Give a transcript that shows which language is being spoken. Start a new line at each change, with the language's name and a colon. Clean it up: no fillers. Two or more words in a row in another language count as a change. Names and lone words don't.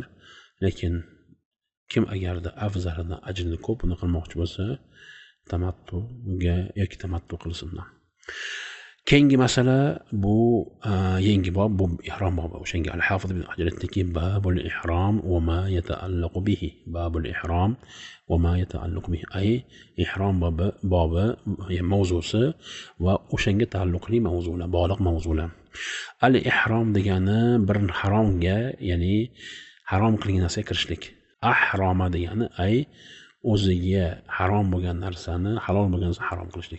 Uzbek: Lekin kim agarda afzalidan ajrini ko'pini qilmoqchi bo'lsa, tamattuga yoki tamattu qilsin. Keyingi masala bu yangi bob, bu ihrom bobi. O'shanga al-Hafiz ibn Hajar aytdiki,
Arabic: باب الإحرام وما يتعلق به. باب الإحرام وما يتعلق به.
Uzbek: Ay ihrom bobi mavzusi va o'shanga taalluqli mavzular, bog'liq mavzular. Al-ihrom degani bir haromga, ya'ni harom qilingan narsaga kirishlik. Ahroma degani ay o'ziga harom bo'lgan narsani halol bo'lgan narsani harom qilishlik.